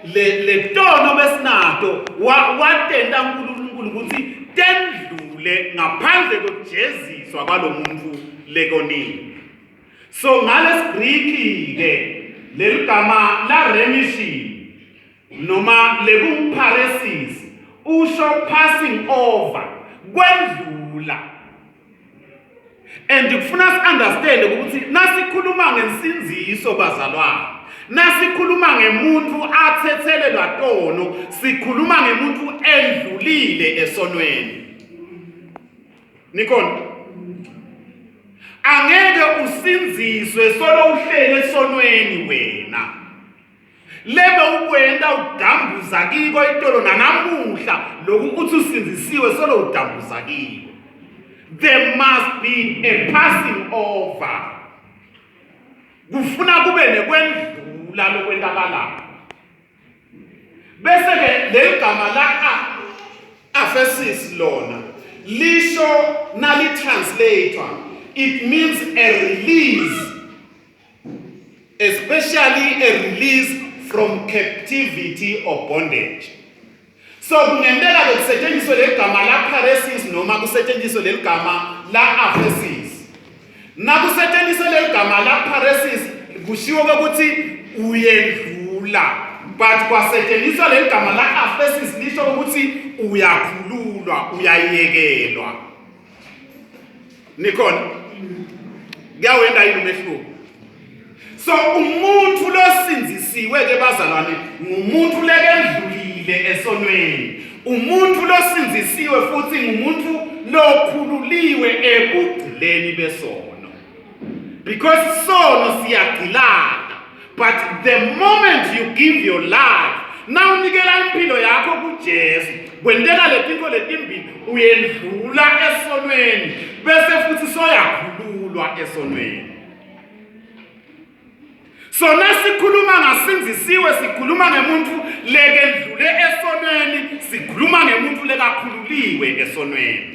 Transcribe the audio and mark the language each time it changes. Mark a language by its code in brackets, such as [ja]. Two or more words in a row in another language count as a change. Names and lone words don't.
[ss] le tono besinato watenda uNkulunkulu ukuthi tendlule ngaphandle kokujeziswa kwalomuntu lekonini. So ngales Greek ke leligama la remission noma lekumparesis usho [en] passing over [ss] kwendlula. And kufuna understand ukuthi nasikhuluma ngensinziso bazalwane, nasikhuluma ngemuntu athethelelwa tono, sikhuluma ngemuntu endlulile esonweni. Nikona angeke usinziswe solo uhlele esonweni wena. Lebe ukwenda udambuza kiko itolo nanamuhla lokhu uthi usinzisiwe solo udambuza kiko. [en] There must be a passing over. [ss] Kufuna kube nekwendlula lokwendakala. Bese ke legama la aphesis lona lisho nali translator, [en] it means a release, especially a release from captivity or bondage. [ss] So kungendeka kusetshenziswe legama la paresis noma kusetshenziswe legama la aphesis. Na kusetshenziswe legama la paresis kushiwo ukuthi uyendlula, but kwasetshenziswa legama la aphesis lisho ukuthi uyakhululwa, uyayekelwa. Nikona kuyawenda yini umehluko? So umuntu losinzisiwe ke bazalwane ngumuntu lekendlulile esonweni. Umuntu losinzisiwe futhi ngumuntu lokhululiwe ebugcileni besono. Because sono siyagcilana, [en] but the moment you give your life, [ss] na unikela impilo yakho kuJesu, kwendela letinto letimbili uyendlula esonweni bese futhi soyakhululwa esonweni. So nasikhuluma ngasinzisiwe sikhuluma ngemuntu lekendlule esonweni, sikhuluma ngemuntu lekakhululiwe esonweni.